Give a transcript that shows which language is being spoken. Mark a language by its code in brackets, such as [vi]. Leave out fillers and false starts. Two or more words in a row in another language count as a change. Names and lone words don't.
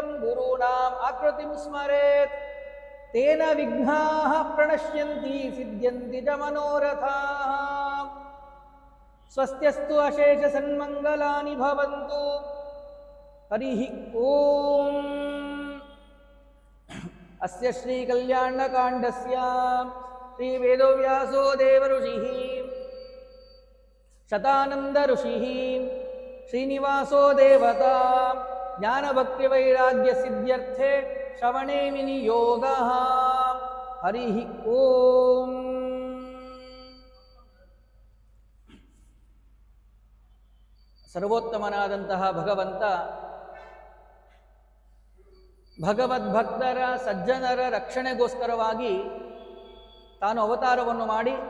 [sa] गुरूणाम् आकृतिं स्मरेत् तेन विघ्नाः प्रणश्यन्ति सिद्ध्यन्ति च मनोरथाः स्वस्त्यस्तु अशेषसन्मङ्गलानि भवन्तु हरिः ओम् अस्य श्रीकल्याणकाण्डस्य श्रीवेदव्यासो देवऋषिः शतानन्दऋषिः श्रीनिवासो देवता ज्ञानभक्तिवैराग्यसिद्ध्यर्थे श्रवणे विनियोगः हरिः ओम् [kn] ಸರ್ವೋತ್ತಮನಾದಂತಹ ಭಗವಂತ ಭಗವದ್ಭಕ್ತರ ಸಜ್ಜನರ ರಕ್ಷಣೆಗೋಸ್ಕರವಾಗಿ ತಾನು ಅವತಾರವನ್ನು ಮಾಡಿ